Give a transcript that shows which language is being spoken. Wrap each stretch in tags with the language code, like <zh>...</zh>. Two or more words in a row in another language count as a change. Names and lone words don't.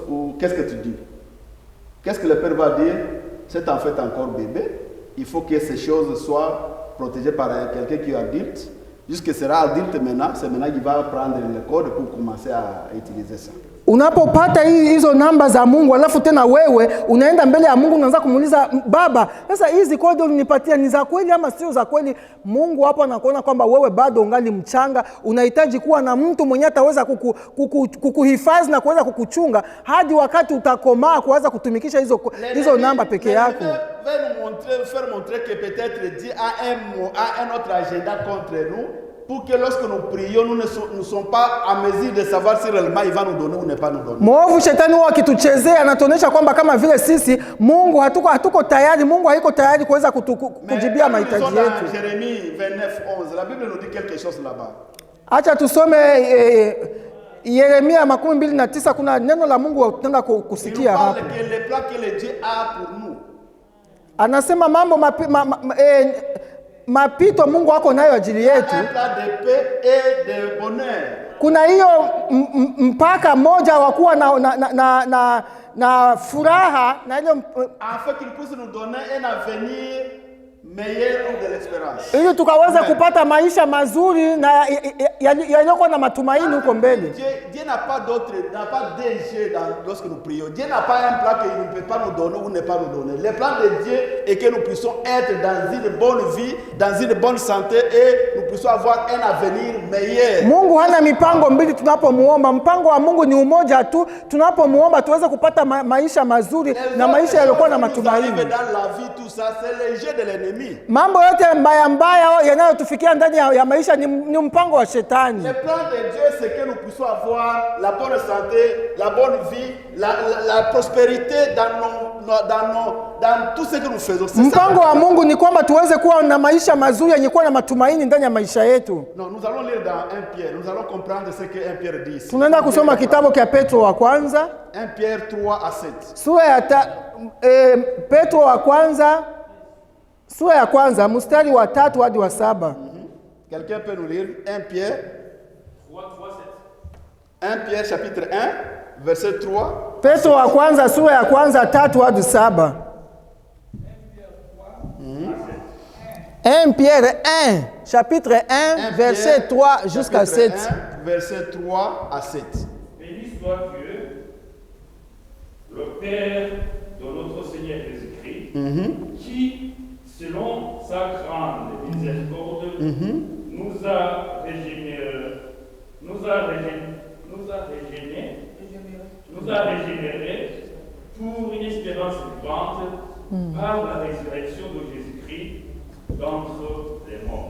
<fr>Ou qu'est-ce que tu dis? Qu'est-ce que le père va dire? C'est en fait encore bébé. Il faut que ces choses soient protégées par quelqu'un qui est adulte. Jusqu'à sera adulte maintenant, c'est maintenant qu'il va prendre le code pour commencer à utiliser ça.</fr> <sw>Unapopata hizo namba za Mungu alafu tena wewe unaenda mbele ya Mungu unaanza kumuuliza Baba, sasa hizi kodi ulinipatia ni za kweli ama sio za kweli? Mungu hapo anakuona kwamba wewe bado ungali mchanga, unahitaji kuwa na mtu mwenye ataweza kukuhifadhi na kuweza kukuchunga hadi wakati utakomaa kuanza kutumikisha hizo namba peke yako.</sw> <fr>Faire montrer que peut-être Dieu a un autre agenda contre nous, pour que lorsque nous prions, nous ne sommes pas à mesure de savoir si réellement il va nous donner ou ne pas nous donner.</fr> <sw>Mwovu shetani huwa akituchezea anatuonyesha kwamba kama vile sisi Mungu hatuko tayari, Mungu haiko tayari kuweza kujibia mahitaji yetu.</sw> <fr>Jérémie 29:11, la Bible nous dit quelque chose là-bas.</fr> <sw>Acha tusome Yeremia 29, kuna neno la Mungu tunataka kusikia hapo.</sw> <fr>Il parle que les plans que Dieu a pour nous.</fr> <sw>Anasema mambo mapito Mungu wako nayo ajili yetu. Kuna hiyo mpaka moja wa kuwa na furaha na ile</sw> <fr>afin qu'il puisse nous donner un avenir meilleure ou de l'espérance.</fr> <sw>ili tukaweze Amen. kupata maisha mazuri na yaliyokuwa na matumaini huko mbele.</sw> <fr>Dieu n'a pas d'autre, n'a pas DG lorsque nous prions. Dieu n'a pas un plan qu'il ne peut pas nous donner ou ne pas nous donner. Le plan de Dieu est que nous puissions être dans une bonne vie, dans une bonne santé et nous puissions avoir un avenir meilleur.</fr> <sw>Mungu hana mipango mbili tunapomuomba. Mpango wa Mungu ni umoja tu. Tunapomuomba tuweze kupata maisha mazuri na maisha yaliyokuwa na matumaini.</sw> <fr>Dans la vie, tout ça, c'est le jeu de l'ennemi.</fr> <sw>Mambo yote mbaya mbaya yanayotufikia ndani ya maisha ni mpango wa shetani.</sw> <fr>Le plan de Dieu, c'est que nous puissions avoir la bonne santé, la bonne vie, la prospérité dans tout ce que nous faisons.</fr> <sw>Mpango wa Mungu ni kwamba tuweze kuwa na maisha mazuri yenye kuwa na matumaini ndani ya maisha yetu.</sw> <fr>Non, nous allons lire dans 1 Pierre. Nous allons comprendre ce que 1 Pierre dit.</fr> <sw>Tunaenda kusoma kitabu cha Petro wa kwanza</sw> <fr>1 Pierre 3 à 7.</fr> <sw>sura ya Petro wa kwanza sura ya kwanza mstari wa 3 hadi wa 7.</sw> <fr>Quelqu'un peut nous lire 1 Pierre 3, 3, 7. 1 Pierre chapitre 1 verset 3.</fr> <sw>Petro wa kwanza sura ya kwanza 3 hadi 7.</sw> <fr>1 Pierre 1 chapitre 1 verset 3 jusqu'à 7. 1 verset 3 à 7. Béni soit Dieu, le Père de notre Seigneur Jésus-Christ, qui, selon sa grande miséricorde, nous a régénérés pour une espérance vivante par la résurrection de Jésus-Christ d'entre les morts.</fr>